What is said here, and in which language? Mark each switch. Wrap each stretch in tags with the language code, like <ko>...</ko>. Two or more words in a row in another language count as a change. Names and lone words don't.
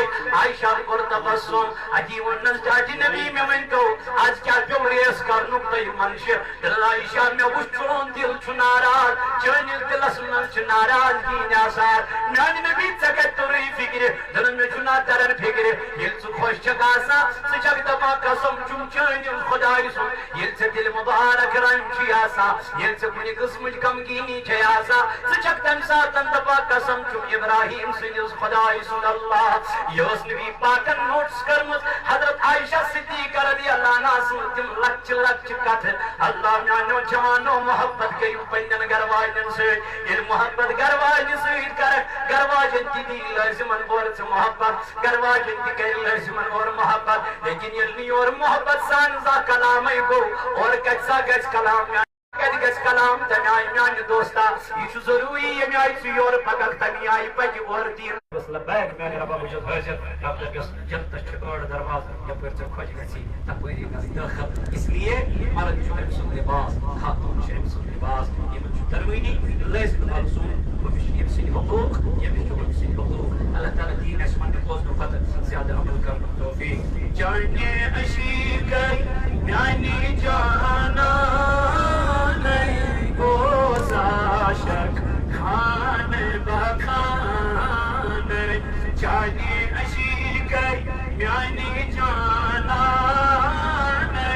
<ks>عائشہ کوٚر تبسُم اتی ووٚننس ڈاٹی نبی مےٚ ؤنۍتو آز کیٛاہ پیوٚو ریس کرنُک تۄہہِ منشہِ دپان عائشہ مےٚ وُچھ چون دل چھُ ناراض چٲنِس دلس منٛز چھِ ناراضگی آسان میٛانہِ نبی ژےٚ کتہِ توٚرُے فِکرِ دپان مےٚ چھُنہ تران فِکرِ ییٚلہِ ژٕ خۄش چھکھ آسان ژٕ چھکھ دپان قسم چھُم چٲنِس خۄداے سُنٛد ییٚلہِ ژےٚ دِلہِ مُبارک رنج چھُے آسان ییٚلہِ ژےٚ کُنہِ قٕسمٕچ غمگیٖنی چھے آسان ژٕ چھکھ تمہِ ساتن دپان قسم چھُم ابراہیم سٕنٛدِس خۄداے سُنٛد اللہ یہِ ٲس نبی پاکن نوٹس کٔرمٕژ حضرت عائشہ صدیقہ</ks> <ar>رضی اللہ عنہا</ar> <ks>سٕنٛز تِم لۄکچہِ لۄکچہِ کتھٕ اللہ میٛانیو جوانو محبت کٔرِو پننٮ۪ن گرٕ واجٮ۪ن سۭتۍ ییٚلہِ محبت گرٕ واجنہِ سۭتۍ کرکھ گرٕ واجٮ۪ن تہِ دی لٲزِمن اورٕ ژٕ محبت گرٕ واجٮ۪ن تہِ کرِ لٲزِمن اورٕ محبت لیکن ییٚلہِ نہٕ یورٕ محبت سان زانٛہہ کلامے گوٚو اورٕ کتہِ سا گژھِ کلام کتہِ گژھِ کلام تمہِ آیہِ میٛانہِ دوستا یہِ چھُ ضروٗری ییٚمہِ آیہِ ژٕ یورٕ پککھ تمہِ آیہِ پکہِ اورٕ دیٖن لبیک میٛانہِ رۄبا بہٕ چھُس حٲضِر رب دٔپِس جنتس چھِ ٲٹھ دروازٕ یپٲرۍ ژےٚ خۄش گژھی تپٲری گژھ دٲخل</ks> <ur>اس لیے</ur> <ks>مرد چھُ أمۍ سُنٛد لباس خاتوٗن چھِ أمۍ سُنٛد لباس یِمن چھُ دۄنوٕنی لٲزِم ملزوٗم ہُمِس چھِ ییٚمہِ سٕنٛدۍ حقوٗق ییٚمِس چھِ ہُمہِ سٕنٛدۍ حقوٗق اللہ تعالیٰ دِیِن اَسہِ وۄنۍ بوزنہٕ پتہٕ زیادٕ عمل کرنُک توفیٖق چانہِ عشیٖقے میٛانہِ جانانَے گوٚژھ عاشق خانہٕ بخانَے چانہِ عشیٖقے میٛانہِ جانانَے</ks>